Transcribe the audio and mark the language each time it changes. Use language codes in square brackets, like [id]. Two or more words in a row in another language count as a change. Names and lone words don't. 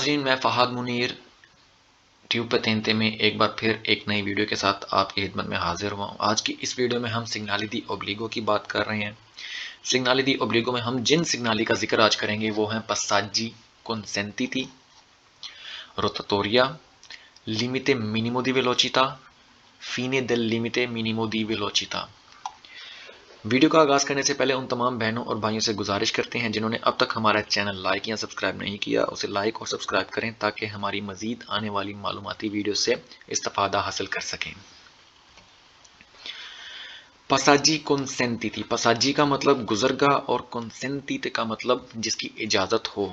[ur] ناظرین، میں فہاد منیر ٹیوب پتینتے میں ایک بار پھر ایک نئی ویڈیو کے ساتھ آپکی خدمت میں حاضر ہوا ہوں. آج کی اس ویڈیو میں ہم [it] segnali di obbligo [ur] کی بات کر رہے ہیں. [it] segnali di obbligo [ur] میں ہم جن سگنالی کا ذکر آج کریں گے وہ ہیں [it] passaggi consentiti, rotatoria, limite minimo di velocità, fine del limite minimo di velocità. [ur] ویڈیو کا آغاز کرنے سے پہلے ان تمام بہنوں اور بھائیوں سے گزارش کرتے ہیں جنہوں نے اب تک ہمارا چینل لائک یا سبسکرائب نہیں کیا، اسے لائک اور سبسکرائب کریں تاکہ ہماری مزید آنے والی معلوماتی ویڈیو سے استفادہ حاصل کر سکیں. [it] passaggi consentiti, [ur] پساجی کا مطلب گزرگا اور consentite کا مطلب جسکی اجازت ہو.